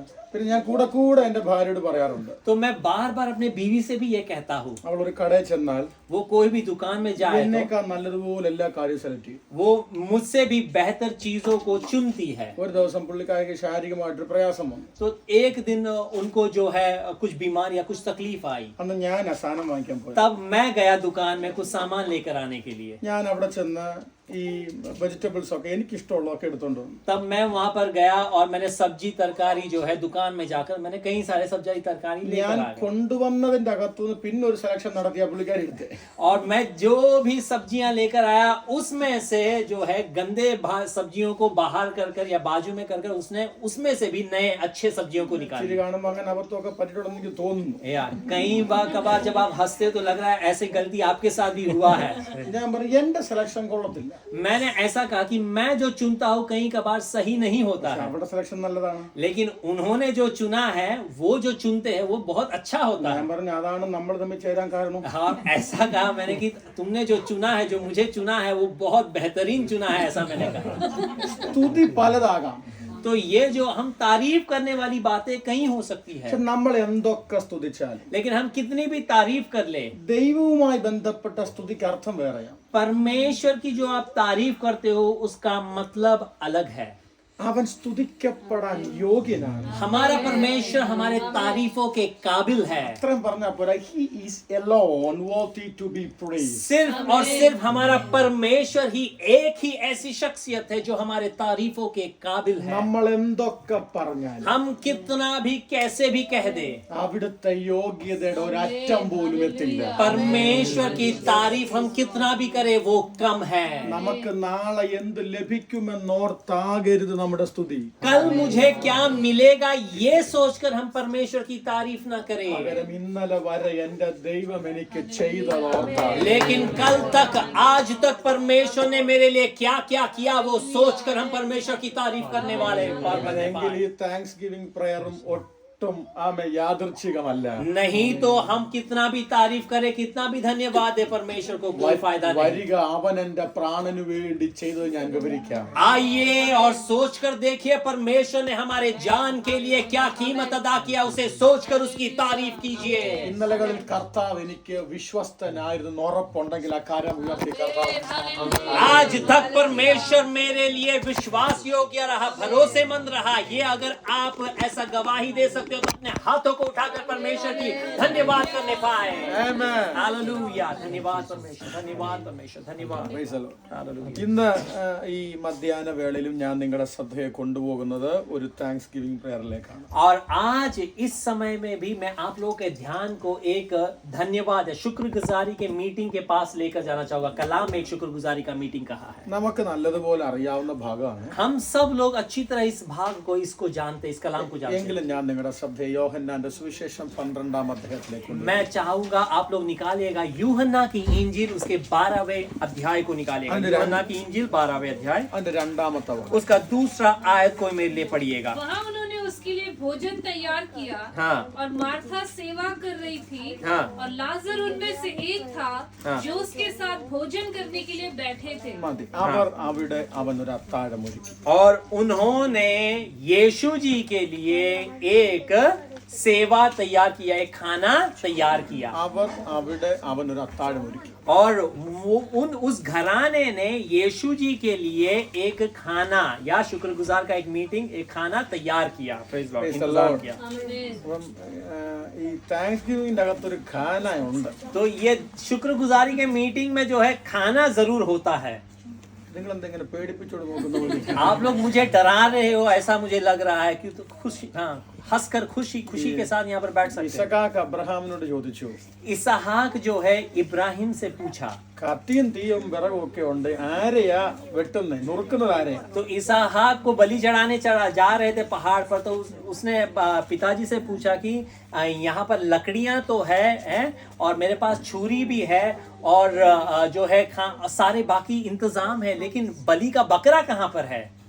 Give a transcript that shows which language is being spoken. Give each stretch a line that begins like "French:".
Malayalam: പിന്നെ ഞാൻ കൂടെ കൂടെ എന്റെ ഭാര്യയോട് പറയാറുണ്ട്,
Hindi: तो मैं बार बार अपने बीवी से भी ये कहता हूँ,
Malayalam: അവൾ ഒരു കടയിൽ ചെന്നാൽ
Hindi: वो कोई भी दुकान में जाए तो
Malayalam: എന്നേക്കാൾ നല്ലതുപോലെ എല്ലാ കാര്യവും സെലക്ട് ചെയ്യും.
Hindi: वो मुझसे भी बेहतर चीजों को चुनती है।
Malayalam: ഒരു ദിവസം പുള്ളിക്കാരിക്ക് ശാരീരികമായിട്ടൊരു പ്രയാസം വന്നു.
Hindi: तो एक दिन उनको जो है कुछ बीमार या कुछ तकलीफ आई,
Malayalam: അന്ന് ഞാൻ ആ സാധനം വാങ്ങിക്കാൻ പോയി.
Hindi: तब मैं गया दुकान में कुछ सामान लेकर आने के लिए।
Malayalam: ഞാൻ അവിടെ ചെന്ന് ഈ വെജിറ്റബിൾസ് ഒക്കെ എനിക്കിഷ്ടമുള്ളതൊക്കെ എടുത്തോണ്ട് വന്നു.
Hindi: तब मैं वहां पर गया और मैंने सब्जी तरकारी जो है दुकान में जाकर मैंने कई सारे सब्जी तरकारी
Malayalam: ഞാൻ
Hindi: लेकर आ गया।
Malayalam: കൊണ്ടുവന്നതിന്റെ അകത്തുനിന്ന് പിന്നെ ഒരു സെലക്ഷൻ നടത്തിയ പുള്ളിക്കാരി എടുത്തേ.
Hindi: और मैं जो भी सब्जियां लेकर आया उसमें से जो है गंदे सब्जियों को बाहर कर या बाजू में कर उसने उसमें से भी नए अच्छे सब्जियों को
Malayalam: ചിരി
Hindi: निकाला।
Malayalam: കാണുമ്പോൾ അങ്ങനെ അബദ്ധമൊക്കെ പറ്റിയിട്ടുണ്ടെന്ന് എനിക്ക് തോന്നുന്നു.
Hindi: यार कई कबार जब आप हंसते तो लग रहा है ऐसी गलती आपके साथ भी हुआ है।
Malayalam: ഞാൻ പറഞ്ഞു എന്റെ സെലക്ഷൻ കൊള്ളത്തില്ല.
Hindi: मैंने ऐसा कहा कि मैं जो चुनता हूँ कई कबार सही नहीं होता है,
Malayalam: അവരുടെ സെലക്ഷൻ നല്ലതാണ്.
Hindi: लेकिन उन्होंने जो चुना है वो जो चुनते हैं वो बहुत अच्छा होता है।
Malayalam: ഞാൻ പറഞ്ഞു അതാണ് നമ്മൾ തമ്മിൽ ചേരാൻ കാരണം.
Hindi: हाँ, ऐसा कहा मैंने कि तुमने जो चुना है, जो मुझे चुना है वो बहुत बेहतरीन चुना है, ऐसा मैंने कहा।
Malayalam: സ്തുതി പലതാകാം.
Hindi: तो ये जो हम तारीफ करने वाली बातें कहीं हो सकती है,
Malayalam: പക്ഷെ നമ്മൾ എന്തൊക്കെ സ്തുതിച്ചാലും
Hindi: लेकिन हम कितनी भी तारीफ कर ले,
Malayalam: ദൈവവുമായി ബന്ധപ്പെട്ട സ്തുതിക്ക് അർത്ഥം വേറെയാണ്.
Hindi: परमेश्वर की जो आप तारीफ करते हो उसका मतलब अलग है।
Malayalam: അവൻ സ്തുതിക്കപ്പെടാൻ യോഗ്യനാണ്.
Hindi: हमारा परमेश्वर हमारे तारीफों के काबिल है।
Malayalam: അത്രയും പറഞ്ഞാൽ പോരാ,
English: he is alone worthy to be praised.
Hindi: सिर्फ और सिर्फ हमारा परमेश्वर ही एक ही ऐसी शख्सियत है जो हमारे तारीफों के काबिल है।
Malayalam: നമ്മൾ എന്തൊക്കെ പറഞ്ഞാലും
Hindi: हम कितना भी कैसे भी कह दे,
Malayalam: അവിടുത്തെ യോഗ്യതയുടെ ഒരറ്റം പോലും എത്തില്ല.
Hindi: परमेश्वर की तारीफ हम कितना भी करें वो कम है।
Malayalam: നമുക്ക് നാളെ എന്ത് ലഭിക്കുമെന്നോർത്താകരുത് നമ്മുടെ സ്തുതി.
Hindi: कल मुझे क्या मिलेगा ये सोचकर हम परमेश्वर की तारीफ ना करें,
Malayalam: പകരം ഇന്നലെ വരെ എന്റെ ദൈവം എനിക്ക് ചെയ്തതോർത്താൽ
Hindi: लेकिन कल तक आज तक परमेश्वर ने मेरे लिए क्या क्या किया वो सोचकर हम परमेश्वर की तारीफ करने वाले
Malayalam: എങ്കിൽ ഈ താങ്ക്സ് ഗിവിംഗ് പ്രയറും ഒട്ടും യാദൃച്ഛികമല്ല.
Hindi: नहीं तो हम कितना भी तारीफ करें, कितना भी धन्यवाद दे परमेश्वर को कोई फायदा नहीं।
Malayalam: വരിക അവൻ എന്റെ പ്രാണനു വേണ്ടി ചെയ്തത് ഞാൻ വിവരിക്കാം.
Hindi: आइए और सोचकर देखिए परमेश्वर ने हमारे जान के लिए क्या कीमत अदा किया, उसे सोचकर उसकी तारीफ कीजिए।
Malayalam: ഇന്നലകളിൽ കർത്താവ് എനിക്ക് വിശ്വസ്തനായിരുന്നു ഉറപ്പുണ്ടെങ്കിൽ ആ കാര്യം ഉയർത്തി കർത്താവ്.
Hindi: आज तक परमेश्वर मेरे लिए विश्वास योग्य रहा, भरोसेमंद रहा। ये अगर आप ऐसा गवाही दे सकते हो तो अपने हाथों को उठाकर परमेश्वर की धन्यवाद करने पाए।
English: Amen.
Hindi: हालेलुया, धन्यवाद परमेश्वर, धन्यवाद परमेश्वर, धन्यवाद।
English: Praise the Lord.
Hindi: हालेलुया।
Malayalam: ഇന്ന് ഈ മധ്യാഹ്ന വേളയിലും ഞാൻ നിങ്ങളുടെ ശ്രദ്ധയെ കൊണ്ടുപോകുന്നത് ഒരു താങ്ക്സ് ഗിവിംഗ് പ്രയറിലേക്കാണ്.
Hindi: और आज इस समय में भी मैं आप लोगों के ध्यान को एक धन्यवाद है शुक्रगुजारी के मीटिंग के पास लेकर जाना चाहूंगा। कलाम में एक शुक्रगुजारी का मीटिंग कहा है।
Malayalam: നമുക്ക് നല്ലതുപോലെ അറിയാവുന്ന ഭാഗമാണ്.
Hindi: हम सब लोग अच्छी तरह इस भाग को इसको जानते, इस कलाम को जानते हैं।
Malayalam: എങ്കിലും ഞാൻ നിങ്ങളുടെ ശ്രദ്ധയെ യോഹന്നാന്റെ സുവിശേഷം 12-ാം അധ്യായത്തിലേക്ക് കൊണ്ടുപോകും.
Hindi: मैं चाहूंगा आप लोग निकालिएगा यूहन्ना की इंजील उसके 12वें अध्याय को निकालिएगा। यूहन्ना की इंजील 12वें अध्याय
Malayalam: അതിന്റെ രണ്ടാമത്തെ വാക്യം.
Hindi: उसका दूसरा आयत कोई मेरे लिए पढ़िएगा। वहाँ उन्होंने उसके लिए भोजन तैयार किया हाँ। और मार्था सेवा कर रही थी हाँ। और लाजर उनमें से एक था हाँ। जो उसके साथ भोजन करने के लिए बैठे थे।
Malayalam: മതി. അവർ അവിടെ അവനൊരു അത്താഴം ഒരുക്കി.
Hindi: और उन्होंने यीशु जी के लिए एक सेवा तैयार किया, एक खाना तैयार किया।
Malayalam: അവർ അവിടെ അവനൊരു അത്താഴം ഒരുക്കി.
Hindi: और वो उस घराने ने यीशु जी के लिए एक खाना या शुक्रगुजार का एक मीटिंग, एक खाना तैयार किया।
English: Praise the Lord, Praise the
Hindi: इंतजार
English: Lord.
Hindi: किया। आमीन।
Malayalam: അപ്പം ഈ താങ്ക്സ് ഗിവിംഗിന്റെ അകത്തൊരു ഖാന ഉണ്ട്.
Hindi: तो ये शुक्रगुजारी के मीटिंग में जो है खाना जरूर होता है।
Malayalam: നിങ്ങൾ എന്തെങ്കിലും പേടിപ്പിച്ചോട് നോക്കുന്ന പോലെ.
Hindi: आप लोग मुझे डरा रहे हो ऐसा मुझे लग रहा है कि तो खुशी, हाँ, हंसकर खुशी के साथ यहाँ पर बैठ सकते हैं।
Malayalam: ഇസഹാക്ക് അബ്രഹാമിനോട് ചോദിച്ചു,
Hindi: इसहाक जो है इब्राहिम से पूछा,
Malayalam: കത്തിയും തീയും വിറകും ഒക്കെ ഉണ്ട്, ആരെയാ വെട്ടുന്നത്, നുറുക്കുന്നത് ആരെയാ?
Hindi: तो इसहाक को बलि चढ़ाने जा रहे थे पहाड़ पर, तो उसने पिताजी से पूछा कि यहाँ पर लकड़ियां तो है और मेरे पास छुरी भी है और जो है सारे बाकी इंतजाम है, लेकिन बलि का बकरा कहाँ पर है?